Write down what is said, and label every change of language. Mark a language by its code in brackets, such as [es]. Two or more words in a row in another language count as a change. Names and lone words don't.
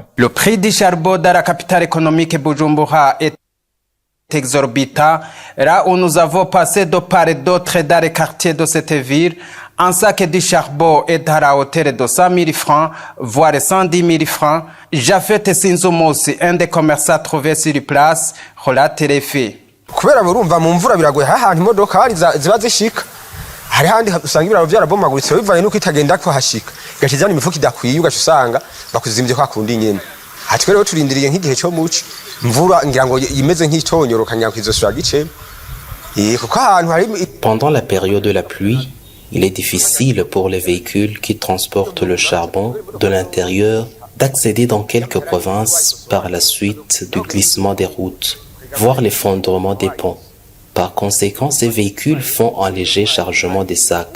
[fr] Le prix du charbon dans la capitale économique Bujumbura est exorbitant. Là où nous avons passé de part et d'autre dans les quartiers de cette ville, un sac de charbon est à la hauteur de 100 000 francs, voire 110 000 francs. Jafet Sinzumusi, un des commerçants trouvés sur place, relate les faits. [rn] Kubera murumva mu mvura biragoye hahantu imodoka ziba zishika hari handi usanga ibiraro byarabomaguritse bivaye nuko itagenda ko hashika gashizana imifuko idakwiye ugasanga bakuzimvye kwa kundi nyene hatwe rero turindiriye nk'igihe cyo muci mvura ngira ngo imeze nk'itonyoroka ngira ko izosura gice kuko ahantu hari. [fr] Pendant la période de la pluie, il est difficile pour les véhicules qui transportent le charbon de l'intérieur d'accéder dans quelques provinces par la suite du glissement des routes, voire l'effondrement des ponts. Par conséquent, ces véhicules font un léger chargement des sacs.